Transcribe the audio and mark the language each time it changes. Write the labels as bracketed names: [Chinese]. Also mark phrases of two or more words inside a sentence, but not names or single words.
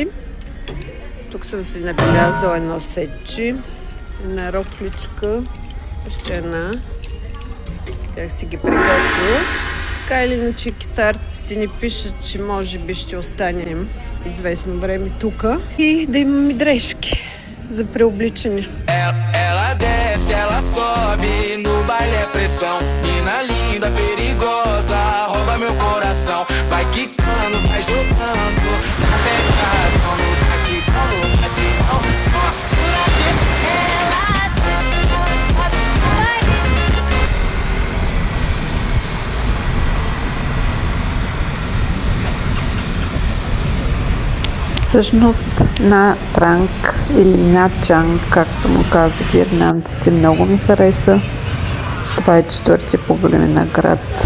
[Bulgarian] Тук съм си набелязала едно сетче, една рокличка, още една. Бях си ги приготвила. Така или иначе китарците ни пишат, че може би ще останем известно време тук и да имаме дрежки за преобличане. [Portuguese] Ela desce, ela sobe, no baile é pressão. Mina linda, perigosa, rouba meu coração. Vai quicando, vai jogando, na pegação, no batidão, no batidão. Só por aqui. Ela desce, ela sobe, no baile. [Bulgarian] Всъщност на Транг или Nha Trang, както му казват вьетнамците, много ми хареса. Това е четвъртия по големина град.